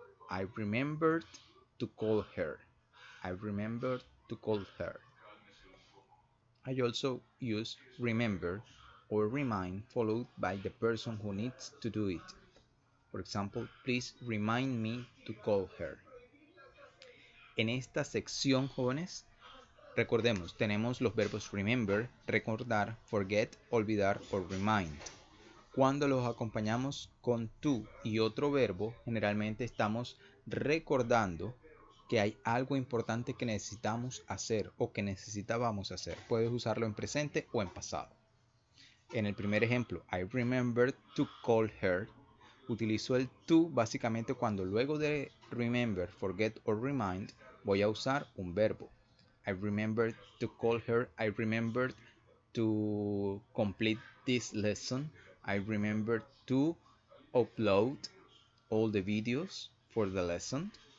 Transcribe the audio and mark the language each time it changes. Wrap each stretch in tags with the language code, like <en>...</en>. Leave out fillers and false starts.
<en>I remembered to call her. I remembered to call her. I also use remember or remind followed by the person who needs to do it. For example, please remind me to call her.</en> <es>En esta sección, jóvenes, recordemos, tenemos los verbos remember, recordar, forget, olvidar o remind. Cuando los acompañamos con to y otro verbo, generalmente estamos recordando que hay algo importante que necesitamos hacer o que necesitábamos hacer. Puedes usarlo en presente o en pasado. En el primer ejemplo,</es> <en>I remembered to call her.</en> <es>Utilizo el to básicamente cuando luego de remember, forget or remind voy a usar un verbo.</es> <en>I remembered to call her. I remembered to complete this lesson. I remembered to upload all the videos for the lesson.</en>